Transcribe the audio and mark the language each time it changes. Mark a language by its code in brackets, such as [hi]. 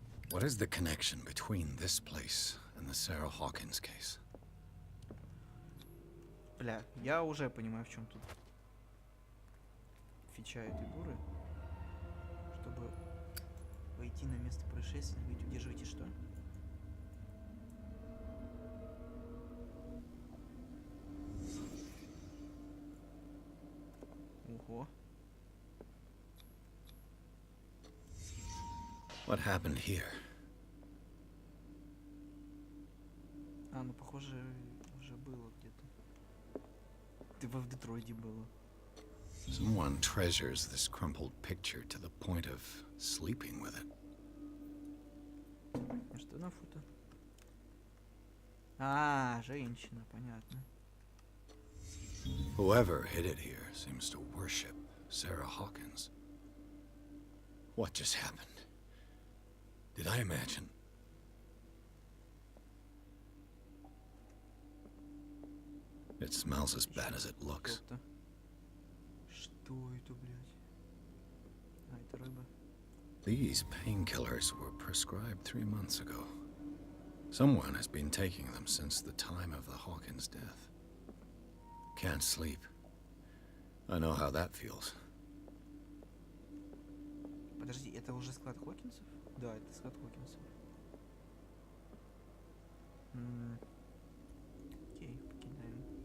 [en] What is the connection between this place and the Sarah Hawkins case? [ru] Бля, я уже понимаю, в чем тут фича этой дуры. Чтобы войти на место происшествия, говорить, удерживайте что? Ого. [en] What happened here? [ru] А, ну похоже, уже было где-то. Ты в Детройде было. [en] Someone treasures this crumpled picture to the point of sleeping with it. [ru] А что на фото? А, женщина, понятно. [en] Whoever hid it here seems to worship Sarah Hawkins. What just happened? Did I imagine? It smells as bad as it looks. [ru] Ёпта. Что это, блядь? А, это рыба. [en] These painkillers were prescribed 3 months ago. Someone has been taking them since the time of the Hawkins death. Can't sleep. I know how that feels. [ru] Подожди, это уже склад Хокинсов? Да, это склад Хокинсов. Окей, покидаем.